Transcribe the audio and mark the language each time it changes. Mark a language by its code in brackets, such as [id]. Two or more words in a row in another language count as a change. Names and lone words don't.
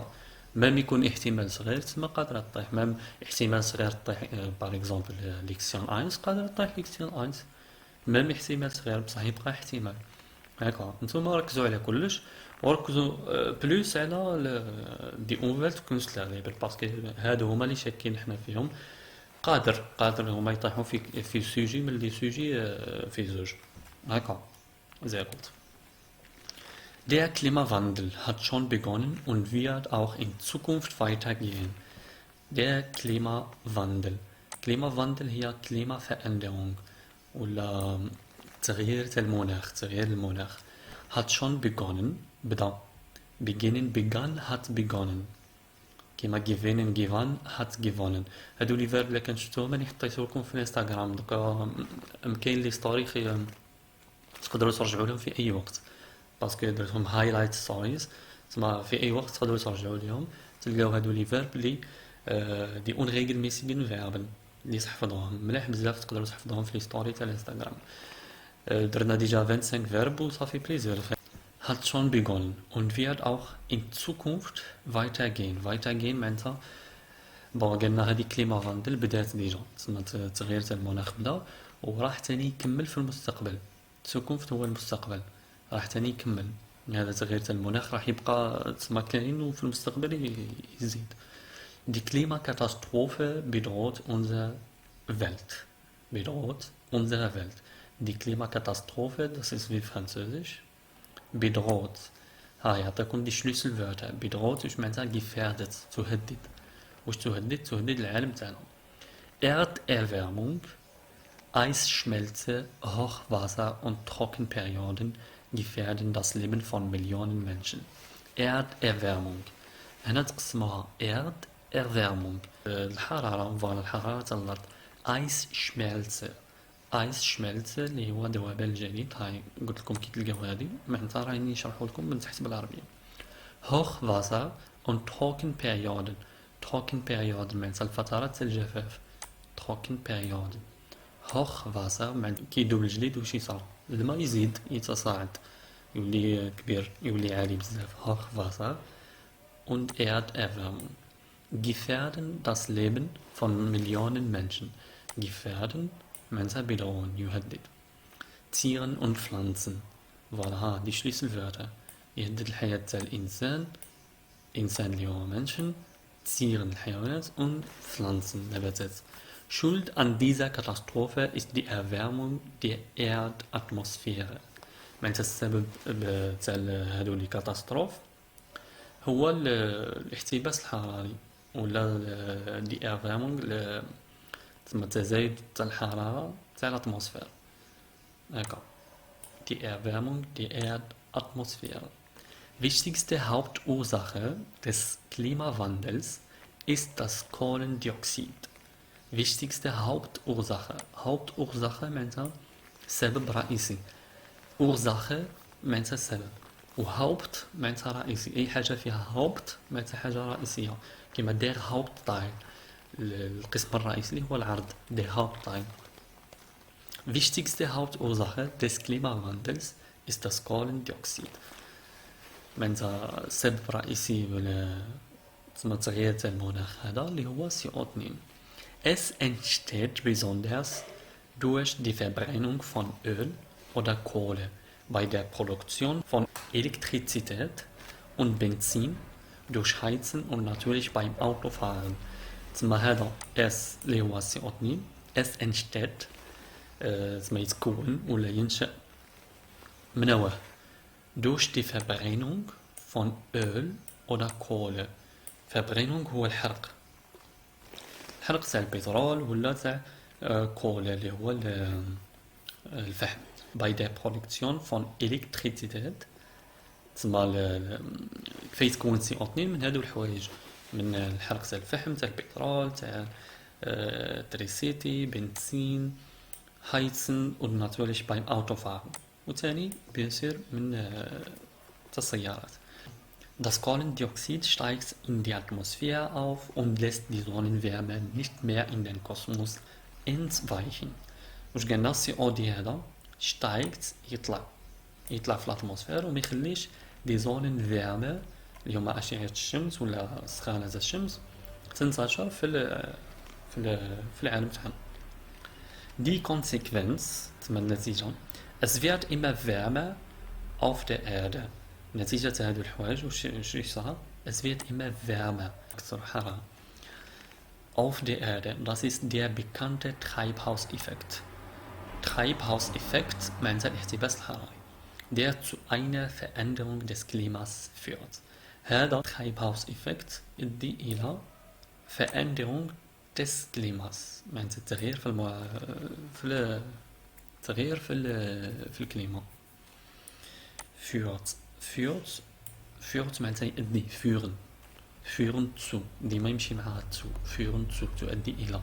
[ar] مام يكون احتمال صغير تسمى قادرة تطيح، مام احتمال صغير تطيح [fr] par exemple [ar] ليكسيون اينس قادرة تطيح ليكسيون اينس، مام احتمال صغير بصح يبقى احتمال هكا. نتوما ركزوا على كلش وركزوا بلوس على دي اونفيلت كونسلر ليبل باسكو هادو هما اللي شاكين حنا فيهم. قادر هما يطيحوا في سوجي من لي سوجي في زوج هكا زي قلت. [de] Der Klimawandel hat schon begonnen und wird auch in Zukunft weitergehen. Der Klimawandel. Klimawandel هي Klimaveränderung [ar] ولا تغيير المناخ. [de] Hat schon begonnen بدأ. Begann hat begonnen. كيما gewinnen gewann hat gewonnen. [ar] هادو [fr] les verbes [ar] اللي كنشفتوهم راني حطيتو لكم في الانستغرام دوكا، كاين لي ستوري تقدروا ترجعوا لهم في اي وقت باسكو درتهم [en] highlight stories, [ar] تسمى في اي وقت تقدروا ترجعوا لهم تلقاو هادو [fr] les verbes [ar] لي [de] die unregelmäßigen Verben [ar] اللي تحفظوهم مليح بزاف، تقدروا تحفظوهم في لي ستوري تاع الانستغرام. درنا ديجا 25 فيرب وصافي بليزير. [de] Hat schon begonnen und wird auch in Zukunft weitergehen. [ar] Weitergehen معناتها بون قلنا هذه كليمافاندل بدات ديجا، تسمى تغيير تاع المناخ بدا وراح تاني يكمل في المستقبل. Zukunft هو المستقبل، راح تاني يكمل. هذا تغيير تاع المناخ راح يبقى تسمى كاين وفي المستقبل يزيد. [de] Die Klimakatastrophe bedroht unsere Welt. Bedroht unsere Welt. Die Klimakatastrophe, das ist wie Französisch. Bedroht. [ar] يعطيكم [de] die Schlüsselwörter. Bedroht ist معناتها gefährdet، [ar] تهدد. واش تهدد؟ تهدد العالم تاعنا. [de] Erderwärmung, Eisschmelze, Hochwasser und Trockenperioden gefährden das Leben von Millionen Menschen. Erderwärmung. [ar] هنا تقسموها Erderwärmung الحرارة، فوالا الحرارة تاع الأرض. Eisschmelze. Eisschmelze اللي هو ذوبان الجليد. هاي قلت لكم كي تلقاو هادي معناتها راني نشرحو لكم من تحت بالعربية. [de] Hochwasser und Trockenperioden. [ar] Trockenperioden معناتها الفترات تاع الجفاف. Trockenperioden. Hochwasser معناتها كي يدوب الجليد وش يصرى؟ الماء يزيد يتصاعد يولي كبير يولي عالي بزاف. [de] Hochwasser und Erderwärmung gefährden das Leben von Millionen Menschen. [ar] Gefährden معناتها بدعون يهدد. [de] Tieren und Pflanzen. Voilà die Schlüsselwörter. [ar] يهدد الحياة تاع الإنسان، إنسان اللي هو Menschen، [de] Tieren الحيوانات und Pflanzen [ar] نباتات. [de] Schuld an dieser Katastrophe ist die Erwärmung der Erdatmosphäre. [ar] معناتها السبب تاع هادو [fr] les catastrophes [ar] هو الاحتباس الحراري ولا [de] die Erwärmung [ar] تسمى تزايد تاع الحرارة تاع الأتموسفير هكا. [de] Die Erwärmung der Erdatmosphäre. Wichtigste Hauptursache des Klimawandels ist das Kohlendioxid. Wichtigste Hauptursache. [ar] Hauptursache معناتها سبب رئيسي. Ursache معناتها سبب. وهاوبت معناتها رئيسي، اي حاجه فيها هاوبت معناتها حاجه رئيسيه، كيما [de] der Hauptteil [ar] القسم الرئيسي اللي هو العرض [de] der Hauptteil. Wichtigste Hauptursache des Klimawandels ist das Kohlendioxid. [ar] معناتها السبب الرئيسي تسمى تغيير المناخ هذا اللي هو CO2. [de] Es entsteht besonders durch die Verbrennung von Öl oder Kohle bei der Produktion von Elektrizität und Benzin, durch Heizen und natürlich beim Autofahren. [ar] تسمى هذا S اللي هو CO2 [de] es entsteht [ar] تسمى يتكون ولا ينشأ من واه [de] durch die Verbrennung von Öl oder Kohle. [ar] Verbrennung هو الحرق تاع البترول ولا تاع كولا اللي هو الفحم. [de] Bei der Produktion von Elektrizität [ar] تسمى كيف تكون CO2 من هادو الحوايج، من الحرق تاع الفحم تاع البترول تاع تريسيتي بنزين هايتسن [de] und natürlich beim Autofahren [ar] وثاني بيصير من السيارات. [de] Das Kohlendioxid steigt in die Atmosphäre auf und lässt die Sonnenwärme nicht mehr in den Kosmos entweichen. [ar] واش قلنا CO2 هذا steigt يطلع في الاتموسفير وما يخليش [de] die Sonnenwärme [ar] اللي هما أشعة الشمس ولا سخانة الشمس تنتشر في العالم تاعنا. [de] Die Konsequenz [ar] تسمى النتيجة [de] es wird immer wärmer auf der Erde. [ar] نتيجة هذو الحوايج وش يصير [de] es wird immer wärmer [ar] أكثر حرارة [de] auf der Erde. Das ist der bekannte Treibhauseffekt. Treibhauseffekt [ar] معناتها الاحتباس الحراري [de] der zu einer Veränderung des Klimas führt. [ar] هذا Treibhauseffekt يؤدي إلى [de] Veränderung des Klimas [ar] معناتها التغيير في الكليما. führt معناتها يؤدي [de] führen zu [ar] ديما يمشي معها [de] führen zu [ar] تؤدي إلى.